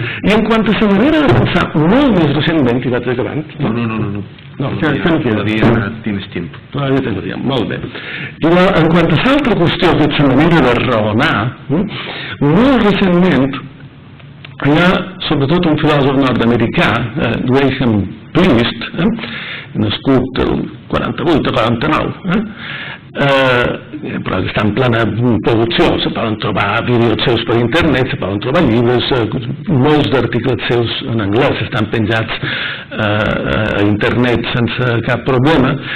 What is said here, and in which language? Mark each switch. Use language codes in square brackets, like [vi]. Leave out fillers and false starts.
[ca] I en quant a la manera de pensar molt més recentment, que vaig acabant... [es] No, todavía tienes tiempo. Todavía tengo tiempo, [ca] molt bé. I en quant a l'altra qüestió, que és la manera de raonar, molt recentment hi ha sobretot un filòsof nord-americà, Graham Priest, nascut el 48 o 49, però que està en plena producció, se poden trobar vídeos seus per internet, se poden trobar llibres, molts d'articles seus en anglès estan penjats a internet sense cap problema.